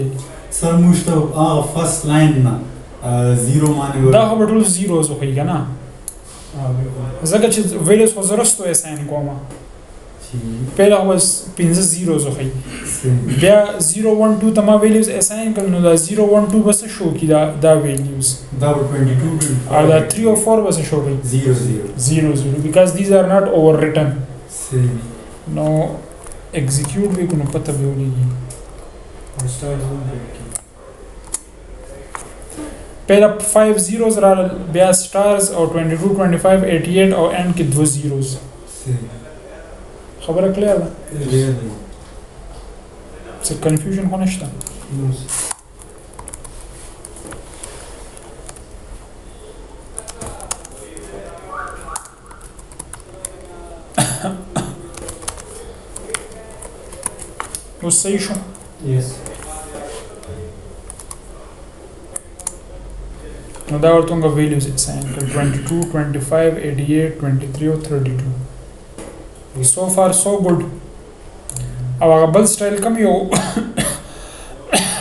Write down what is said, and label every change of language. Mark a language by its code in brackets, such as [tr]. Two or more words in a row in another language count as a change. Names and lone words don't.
[ps] Sir موږ ته [en] first line [ps] نه zero باندې دا خو به ټول zeros وښیي که نه ځکه چې values خو زه رستو assign کوم پهله خو به 15 zeros وښیي بیا 0 1 2 ته ما values assign کړل نو دا 0 1 2 به څه شو کړي دا values دا به 22 او دا 3 or 4 به څه شو کړي 0 0 [en] because these are not overwritten [ps] نو execute وی کو نو پته به ولګي [en] Or stars will be key. [ps] پہلا 5 zeros راغلل بیا stars او 22 25 88 او end کې 2 zeros خبره کلیئر ده څه کنفیوژن خو نشته اوس صحیح شو [en] Yes. [ps] نو دا ورته موږ values assign کړل 22 25 88 23 او 32 [en] so far so good [ps] او هغه بل سټایل کوم یو